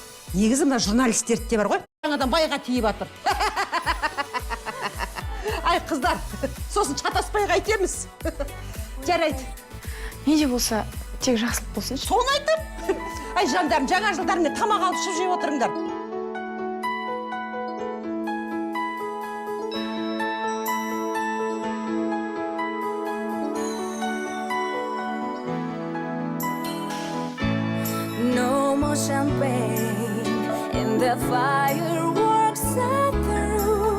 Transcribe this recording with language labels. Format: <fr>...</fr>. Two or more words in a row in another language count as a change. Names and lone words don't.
<kk>Негізі мына журналистерді де бар ғой. Жаңадан байға тиіп жатыр. Ай қыздар, сосын шатаспай қайтеміз. Жарайды. Не де болса, тек жақсылық болсыншы. Соны айтам. Ай жандарым, жаңа жылдарында тамақ алып ішіп жеп отырыңдар.</kk> <en>No more champagne and the fireworks are through.</en>